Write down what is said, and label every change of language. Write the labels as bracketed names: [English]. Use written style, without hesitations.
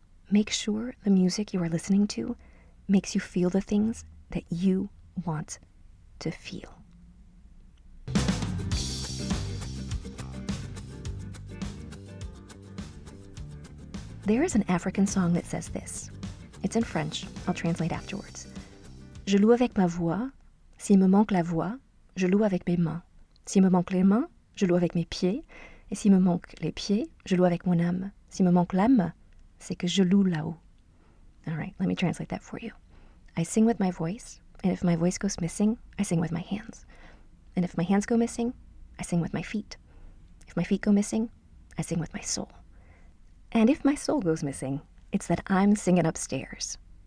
[English] Make sure the music you are listening to makes you feel the things that you want to feel. There is an African song that says this. It's in French. I'll translate afterwards. [French] Je loue avec ma voix. S'il me manque la voix, je loue avec mes mains. S'il me manque les mains, je loue avec mes pieds. Et s'il me manque les pieds, je loue avec mon âme. S'il me manque l'âme, c'est que je loue là-haut. [English] All right, let me translate that for you. I sing with my voice, and if my voice goes missing, I sing with my hands. And if my hands go missing, I sing with my feet. If my feet go missing, I sing with my soul. And if my soul goes missing, it's that I'm singing upstairs.